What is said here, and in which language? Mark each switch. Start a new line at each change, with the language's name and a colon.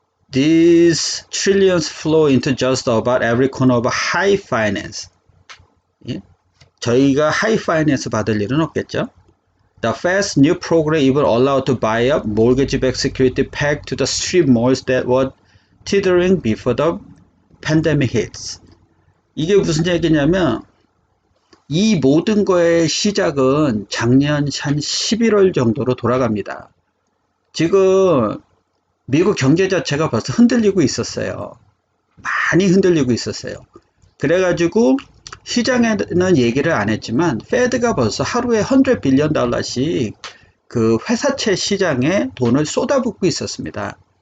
English: These trillions flow into just about every corner of high finance.
Korean: 예? 저희가 high finance 받을 일은 없겠죠.
English: The Fed's new program even allowed to buy up mortgage-backed security pegged to the strip malls that were teetering before the pandemic hits.
Korean: 이게 무슨 얘기냐면 이 모든 거의 시작은 작년 한 11월 정도로 돌아갑니다. 지금 미국 경제 자체가 벌써 흔들리고 있었어요. 많이 흔들리고 있었어요. 그래가지고 시장에는 얘기를 안 했지만 페드가 벌써 하루에 100 빌리언 달러씩 그 회사채 시장에 돈을 쏟아붓고 있었습니다.